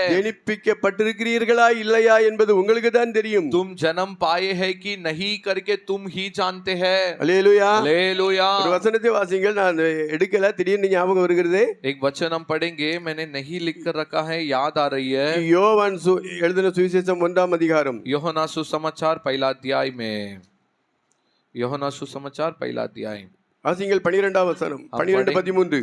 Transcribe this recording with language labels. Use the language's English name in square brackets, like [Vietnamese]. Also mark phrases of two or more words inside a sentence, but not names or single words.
[Tamil] ஜனிப்பிக்கப்பட்டிருக்கிறீர்களா இல்லையா என்பது உங்களுக்கு தான் தெரியும். [Hindi] तुम जन्म पाए हैं कि नहीं करके तुम ही जानते हैं। [Tamil] அல்லேலூயா. [Hindi] हालेलुया। [Tamil] ஒரு வசனத்தை வாசிங்கள், நான் எடுக்கல, திடீர்னு ஞாபகம் வருகிறது. [Hindi] एक वचन हम पढ़ेंगे, मैंने नहीं लिख कर रखा है, याद आ रही है। [Tamil] யோவான் எழுதின சுவிசேஷம் 1ஆம் அதிகாரம், [Hindi] यूहन्ना सुसमाचार पहला अध्याय में, यूहन्ना सुसमाचार पहला अध्याय, [Tamil] வாசிங்கள் 12ஆம் வசனம், 12:13.